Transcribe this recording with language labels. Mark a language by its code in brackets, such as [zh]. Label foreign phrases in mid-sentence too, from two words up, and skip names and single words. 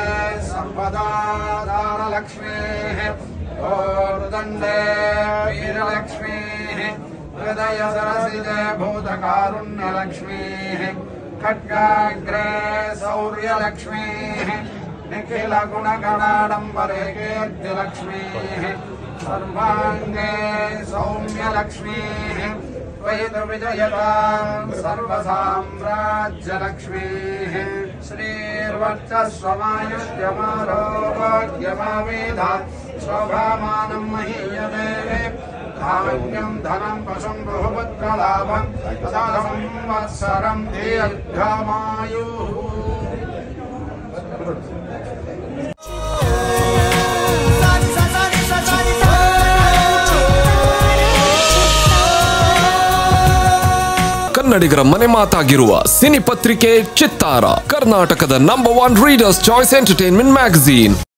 [sa] सम्पदाधारलक्ष्मीः ओर्दण्डे वीरलक्ष्मीः हृदयसरसिजे भूतकारुण्यलक्ष्मीः खड्गाग्रे शौर्यलक्ष्मीः निखिलगुणगणाडम्बरे कीर्तिलक्ष्मीः सर्वाङ्गे सौम्यलक्ष्मीः वैदविजयतां सर्वसाम्राज्यलक्ष्मीः श्रीर्वर्चस्वमायुष्यमारोग्यमावेधा शोभामानं महीयते धान्यं धनं पशुं बहुपुत्रलाभं तथा संवत्सरं दीर्घमायुः [kn] ಕನ್ನಡಿಗರ ಮನೆ ಮಾತಾಗಿರುವ ಸಿನಿ ಪತ್ರಿಕೆ ಚಿತ್ತಾರ, ಕರ್ನಾಟಕದ [en] number 1 readers choice entertainment magazine.